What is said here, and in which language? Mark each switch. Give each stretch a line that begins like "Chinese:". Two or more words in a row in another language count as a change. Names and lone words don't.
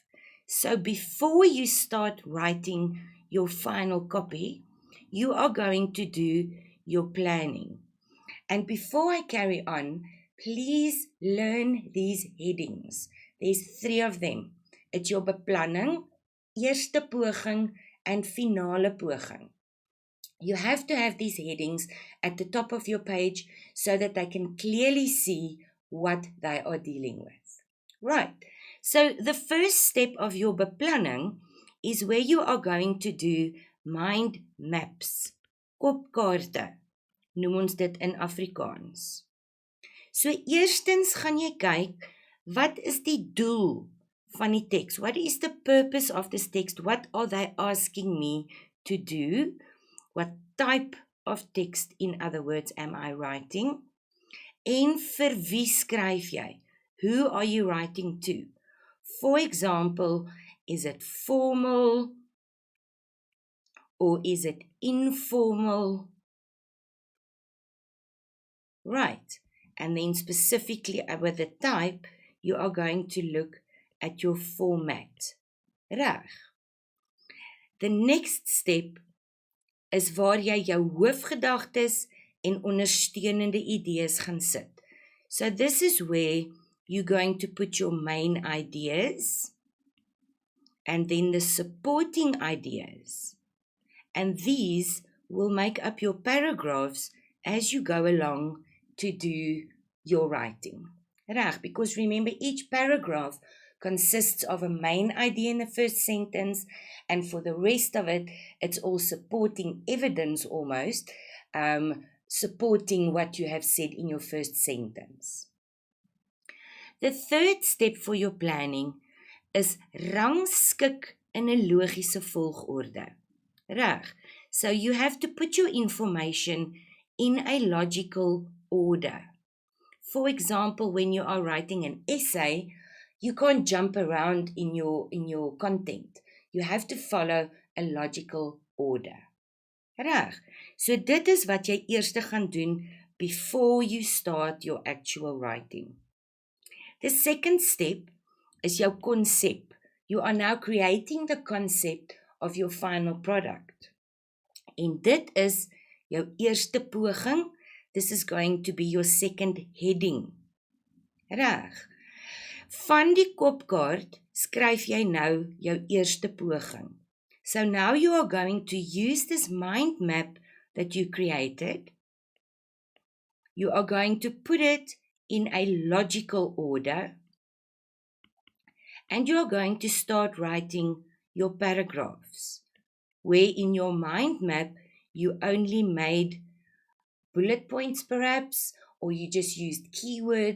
English: So before you start writing your final copy, you are going to do your planning. And before I carry on, please learn these headings. There's 3 of them. It's your beplanning,
Afrikaans: eerste poging,
English: and
Afrikaans: finale poging.
English: You have to have these headings at the top of your page so that they can clearly see what they are dealing with. Right. So the first step of your beplanning is where you are going to do mind maps,
Afrikaans: kopkaarte. Noem ons dit in Afrikaans. So eerstens gaan jy kyk, wat is die doel van die teks?
English: What is the purpose of this text? What are they asking me to do? What type of text, in other words, am I writing?
Afrikaans: En vir wie skryf jy?
English: Who are you writing to? For example, is it formal or is it informal? Right, and then specifically with the type, you are going to look at your format.
Afrikaans: Reg.
English: The next step is
Afrikaans: waar jy jou hoofgedagtes en ondersteunende idees gaan sit.
English: So this is where you're going to put your main ideas and then the supporting ideas. And these will make up your paragraphs as you go along to do your writing. Reg, because remember each paragraph consists of a main idea in the first sentence, and for the rest of it, it's all supporting evidence almost, supporting what you have said in your first sentence. The third step for your planning is
Afrikaans: rangskik in 'n logiese volgorde.
English: Reg. So you have to put your information in a logical order. For example, when you are writing an essay, you can't jump around in your content. You have to follow a logical order.
Afrikaans: Reg. So dit is wat jy eers gaan doen
English: before you start your actual writing. The second step is
Afrikaans: jou konsep.
English: You are now creating the concept of your final product.
Afrikaans: En dit is jou eerste poging.
English: This is going to be your second heading.
Afrikaans: Reg. Van die kopkaart skryf jy nou jou eerste poging.
English: So now you are going to use this mind map that you created. You are going to put it in a logical order. And you are going to start writing your paragraphs, where in your mind map you only made bullet points perhaps, or you just used keywords.